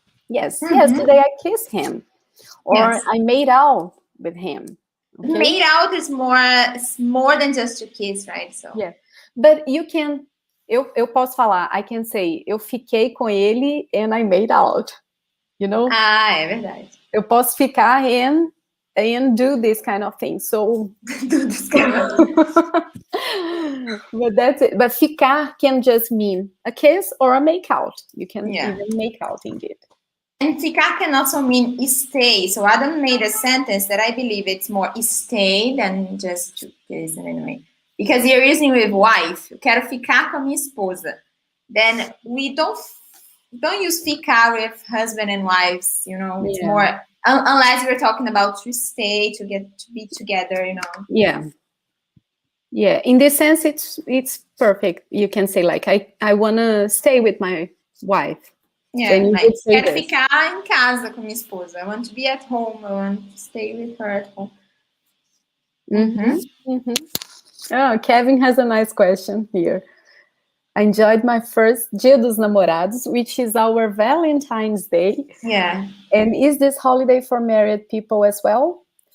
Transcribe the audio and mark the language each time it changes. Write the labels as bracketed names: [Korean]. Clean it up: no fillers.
[English] Yes, today I kissed him. Or I made out with him. Okay? Made out is more than just to kiss, right? So yeah, but you can. [Portuguese] Eu posso falar. [English] I can say [Portuguese] eu fiquei com ele [English] and I made out. You know? [Portuguese] É verdade. Eu posso ficar [English] and do this kind of thing. So do this kind of thing. But that's it. But [Portuguese] ficar [English] can just mean a kiss or a make out. You can even make out indeed. And ficar can also mean stay. So Adam made a sentence that I believe it's more stay than just to kiss anyway. Because you're using with wife. [Portuguese] Eu quero ficar com a minha esposa. [English] Then we don't use ficar with husband and wives. You know, it's more unless we're talking about to stay, to be together. You know. Yeah. In this sense, it's perfect. You can say like I wanna stay with my wife. Yeah, like, [Portuguese] quero ficar em casa com minha esposa. [English] I want to be at home. I want to stay with her at home. Oh, Kevin has a nice question here. I enjoyed my first Dia dos Namorados, which is our Valentine's Day. Yeah. And is this holiday for married people as well?